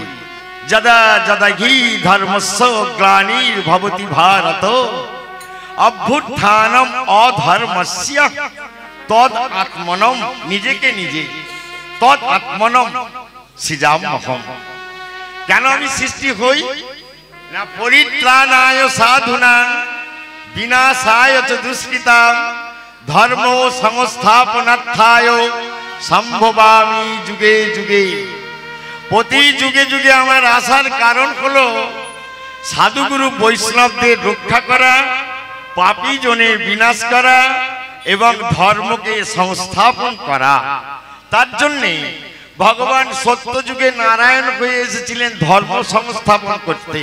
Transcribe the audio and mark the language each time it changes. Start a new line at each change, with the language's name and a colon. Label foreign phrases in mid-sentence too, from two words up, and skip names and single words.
Sanskrit: যদা যদা হি ধর্মস্য গ্লানির ভবতি ভারত অভ্যুত্থানম অধর্মস্য তদ আত্মনম,
Bangla: নিজেকে নিজে
Sanskrit: তদ আত্মনম সৃজাম্যহম।
Bangla: কেন আমি সৃষ্টি হই না?
Sanskrit: পরিত্রাণায় সাধুনাং বিনাশায় চ দুষ্কৃতাং ধর্ম সংস্থাপনার্থায় সম্ভবামি যুগে যুগে।
Bangla: প্রতি যুগে যুগে আমার আসার কারণ হলো সাধুগুরু বৈষ্ণবদের রক্ষা করা, পাপী জনের বিনাশ করা এবং ধর্মকে সংস্থাপন করা। তার জন্যে ভগবান সত্য যুগে নারায়ণ হয়ে এসেছিলেন ধর্ম সংস্থাপন করতে।